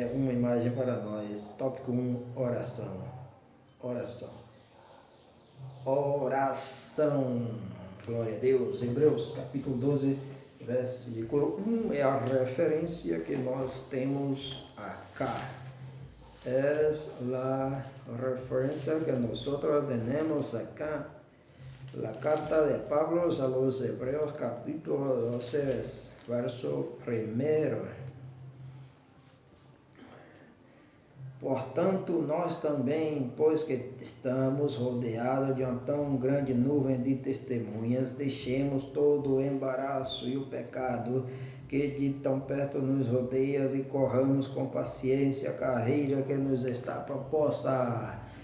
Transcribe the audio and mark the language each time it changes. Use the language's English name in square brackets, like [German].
[Portuguese] Uma imagem para nós. Tópico 1, oração. Oração. Oração. Glória a Deus. Hebreus capítulo 12, versículo 1 é a referência que nós temos acá. [Spanish] Es la referencia que nosotros tenemos acá, la carta de Pablo a los Hebreos capítulo 12, verso 1. [Portuguese] Portanto, nós também, pois que estamos rodeados de uma tão grande nuvem de testemunhas, deixemos todo o embaraço e o pecado que de tão perto nos rodeia e corramos com paciência a carreira que nos está proposta.